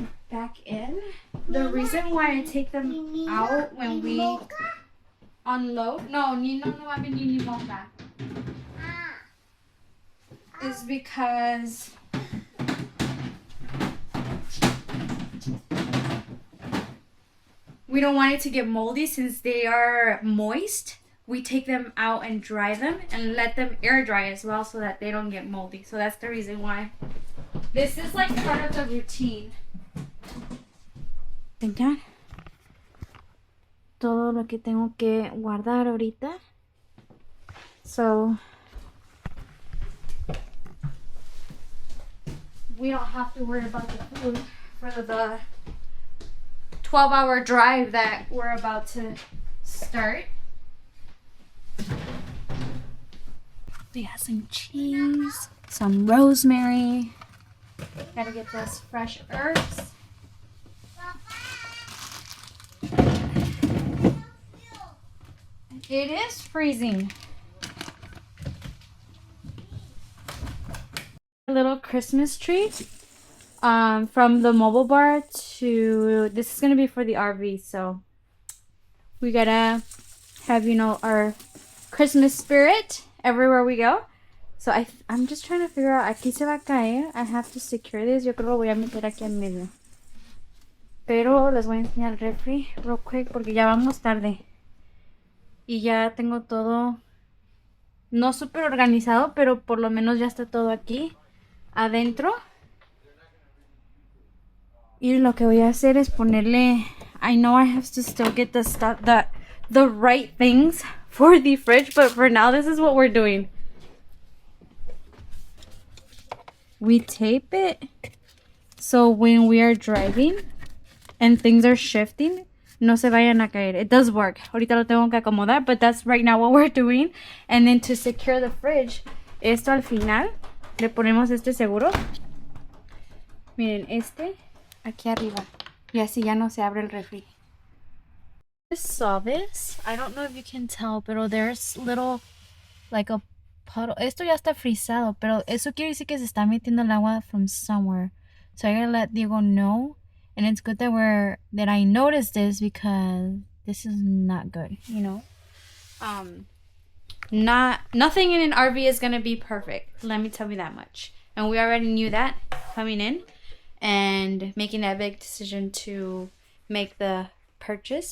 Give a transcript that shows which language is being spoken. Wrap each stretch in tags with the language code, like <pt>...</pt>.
<en>Back in. The reason why I take them out when we unload,</en> <es>no va a venir ni moca,</es> <en>is because we don't want it to get moldy since they are moist. We take them out and dry them and let them air dry as well so that they don't get moldy. So that's the reason why. This is like part of the routine.</en> <es>Tengan todo lo que tengo que guardar ahorita.</es> <en>So we don't have to worry about the food for the 12-hour drive that we're about to start. We got some cheese, some rosemary. Gotta get those fresh herbs. It is freezing. A little Christmas tree from the mobile bar to this is gonna be for the RV, so we gotta have, you know, our Christmas spirit everywhere we go. So I'm just trying to figure out,</en> <es>aquí se va a caer.</es> <en>I have to secure this.</en> <es>Yo creo que lo voy a meter aquí en medio, pero les voy a enseñar el refri</es> <en>real quick</en> <es>porque ya vamos tarde y ya tengo todo no súper organizado, pero por lo menos ya está todo aquí adentro. Y lo que voy a hacer es ponerle,</es> <en>I know I have to still get the stuff, the right things for the fridge, but for now this is what we're doing. We tape it so when we are driving and things are shifting,</en> <es>no se vayan a caer.</es> <en>It does work.</en> <es>Ahorita lo tengo que acomodar,</es> <en>but that's right now what we're doing. And then to secure the fridge,</en> <es>esto al final le ponemos este seguro. Miren, este aquí arriba. Y así ya no se abre el refri.</es> <en>I saw this. I don't know if you can tell, pero there's little, like a puddle.</en> <es>Esto ya está frisado, pero eso quiere decir que se está metiendo el agua</es> <en>from somewhere. So I gotta let Diego know. And it's good that I noticed this because this is not good, you know. Nothing in an RV is gonna be perfect. Let me tell you that much. And we already knew that coming in and making that big decision to make the purchase.</en>